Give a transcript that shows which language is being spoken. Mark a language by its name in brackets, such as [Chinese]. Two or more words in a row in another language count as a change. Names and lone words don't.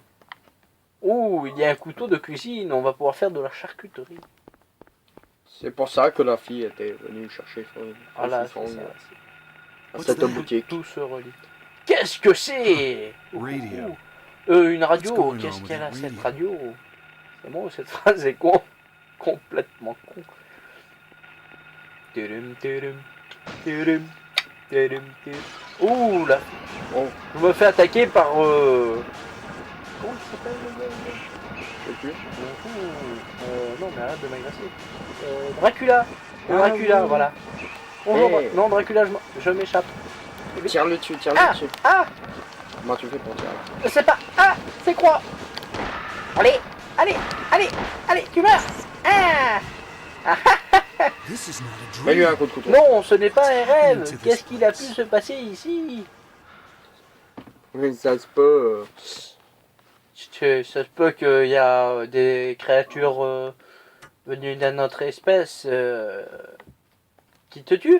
[French] Ouh, il y a un couteau de cuisine. On va pouvoir faire de la charcuterie. C'est pour ça que la fille était venue chercher Voilà, son c'est ça. à cette boutique. Tout se relie. Qu'est-ce que c'est? Radio. Une radio. [English] What's going [French] Qu'est-ce [English] on with [French] qu'elle a [English] the [French] cette [English] radio? [French] radio? C'est bon, cette phrase est con. Complètement con. Tudum, tudum, tudum, tudum, tudum. Ouh là. Oh, Je me fais attaquer par comment il s'appelle le gars? je sais plus. Non mais arrête de m'agresser. Dracula. Ah, Dracula, oui. voilà. Bonjour. Hey. Non, Dracula, je m'échappe. Tire-le dessus, Ah, dessus. ah, Comment tu fais pour tirer? je sais pas. Ah, c'est quoi? Allez, tu meurs. Ah. [English] This is not a [French] Mets-lui [English] dream. [French] un coup de couteau. Non, ce n'est pas un rêve. Qu'est-ce qu'il a pu se passer ici? Mais ça se peut... Ça se peut qu'il y a des créatures venues d'une autre espèce qui te tuent.